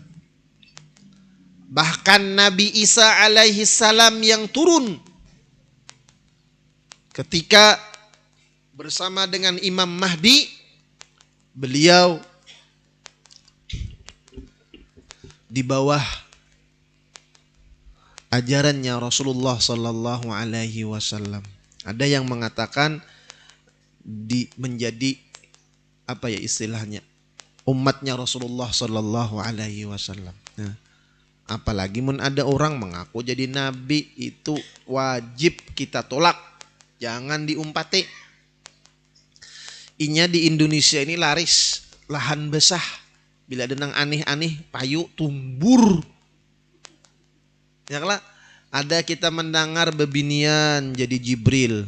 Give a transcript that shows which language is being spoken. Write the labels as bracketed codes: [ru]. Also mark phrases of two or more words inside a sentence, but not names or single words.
[id] Bahkan Nabi Isa [ar] عليه السلام [id] yang turun ketika bersama dengan Imam Mahdi, beliau di bawah ajarannya Rasulullah [ar] صلى الله عليه وسلم. [id] Ada yang mengatakan menjadi apa ya istilahnya, umatnya Rasulullah [ar] صلى الله عليه وسلم. [bjn] Nah, apalagi mun ada orang mengaku jadi nabi, itu wajib kita tolak. Jangan diumpati. Inya di Indonesia ini laris lahan basah. Bila ada nang aneh-aneh payu tumbur Ya lah, ada kita mendengar bebinian jadi Jibril.